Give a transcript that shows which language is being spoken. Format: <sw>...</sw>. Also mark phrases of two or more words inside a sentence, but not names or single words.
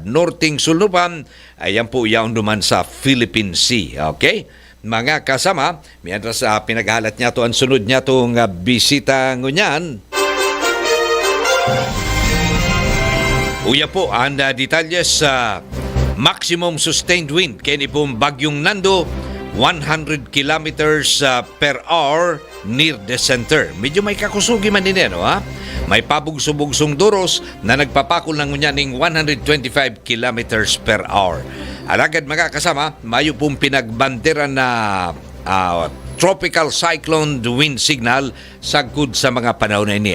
<bik>Northing sulnupan, ayan po yaon duman sa Philippine Sea. Okay? Mga kasama, mientras pinaghalat niya to ang sunod niya tong bisita ngunyan. Uya po ang detalles sa</bik> <en>maximum sustained wind</en> <bik>kaya ni pong bagyong Nando, 100</bik> <en>kilometers per hour near the center.</en> <bik>Medyo may kakusugi man din yan, ha? May pabugso-bugsong duros na nagpapakol ng ngunyaning 125</bik> <en>kilometers per hour.</en> <bik>Alagad mga kasama, mayo pong pinagbanderan na</bik> <en>tropical cyclone wind signal</en> <bik>sagkod sa mga panahon na ini.</bik>